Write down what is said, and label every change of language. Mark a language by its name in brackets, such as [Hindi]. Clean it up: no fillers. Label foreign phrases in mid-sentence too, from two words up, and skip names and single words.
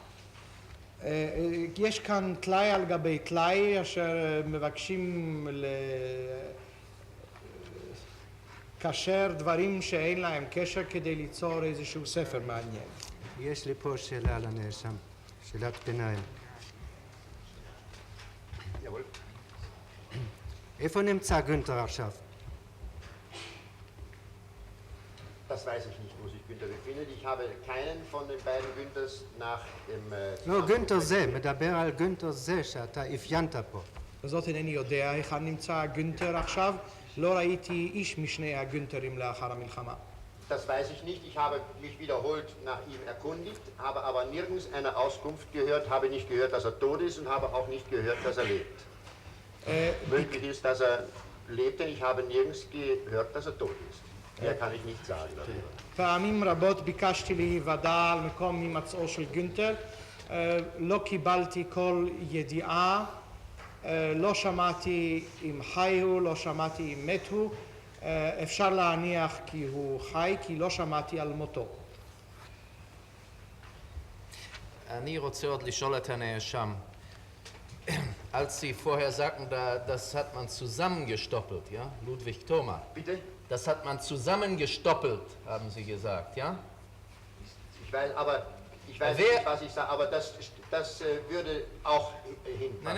[Hebrew] יש כאן טלאי על גבי טלאי אשר מבקשים לקשר דברים שאין להם קשר כדי ליצור איזשהו ספר מעניין. יש לי פה שאלה לנאשם, שאלת ביניים. איפה נמצא גונטר עכשיו? [German] Das weiß ich nicht, wo sich Günther befindet. Ich habe keinen von den beiden Günthers nach dem... [Hebrew] לא, גונטר זה, מדבר על גונטר זה שאתה אפיינת פה. זאת אינני יודע היכן נמצא גונטר עכשיו. לא ראיתי איש משני הגונטרים לאחר המלחמה. [German] Das weiß ich nicht. Ich habe mich wiederholt nach ihm erkundigt, habe aber nirgends eine Auskunft gehört, habe nicht gehört, dass er tot ist und habe auch nicht gehört, dass er lebt. Möglich ist, dass er lebt, denn ich habe nirgends gehört, dass er tot ist. Mehr kann ich nicht sagen darüber. [Hebrew] פעמים רבות ביקשתי להיוודע על מקום הימצאו של גונטר. לא קיבלתי כל ידיעה. לא שמעתי אם חי הוא, לא שמעתי אם מת הוא. אפשר להניח כי הוא חי, כי לא שמעתי על מותו. אני רוצה עוד לשאול את הנאשם. [German] Als Sie vorher sagten, das hat man zusammengestoppelt, ja? Ludwig Thoma. Bitte? Das hat man zusammengestoppelt, haben Sie gesagt, ja? Ich weiß nicht, was ich sage, aber das würde auch hinpassen.